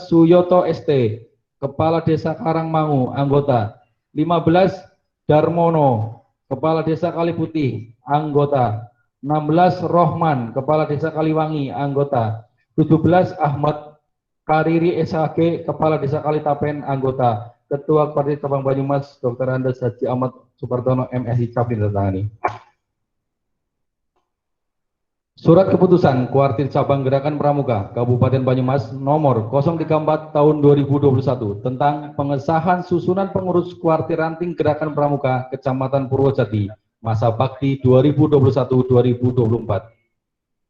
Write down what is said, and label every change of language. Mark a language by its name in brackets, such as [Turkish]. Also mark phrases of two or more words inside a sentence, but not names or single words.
[Indonesian] Suyoto ST, Kepala Desa Karangmangu, anggota. 15. Darmono, Kepala Desa Kaliputih, anggota. 16. Rohman, Kepala Desa Kaliwangi, anggota. 17. Ahmad Kariri SHG, Kepala Desa Kalitapen, anggota. Ketua Kuartir Cabang Banyumas Dr. Andes Haji Ahmad Supartono MSI Cap ditandatangani. Surat keputusan Kuartir Cabang Gerakan Pramuka Kabupaten Banyumas nomor 034 tahun 2021 tentang pengesahan susunan pengurus Kuartir Ranting Gerakan Pramuka Kecamatan Purwojati masa bakti 2021-2024.